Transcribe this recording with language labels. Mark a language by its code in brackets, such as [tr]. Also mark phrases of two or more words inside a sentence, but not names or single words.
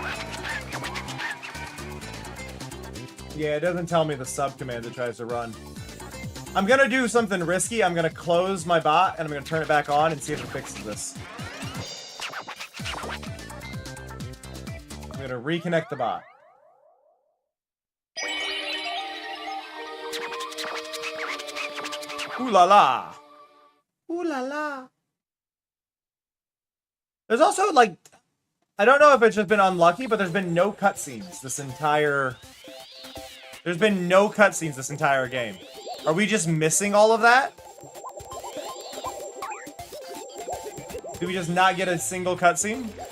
[en] Yeah, it doesn't tell me the sub command it tries to run. I'm gonna do something risky. I'm gonna close my bot and I'm gonna turn it back on and see if it fixes this. I'm gonna reconnect the bot. Ooh la la. Ooh la la. There's also, like, I don't know if it's just been unlucky, but there's been no cutscenes this entire... There's been no cutscenes this entire game. Are we just missing all of that? Did we just not get a single cutscene?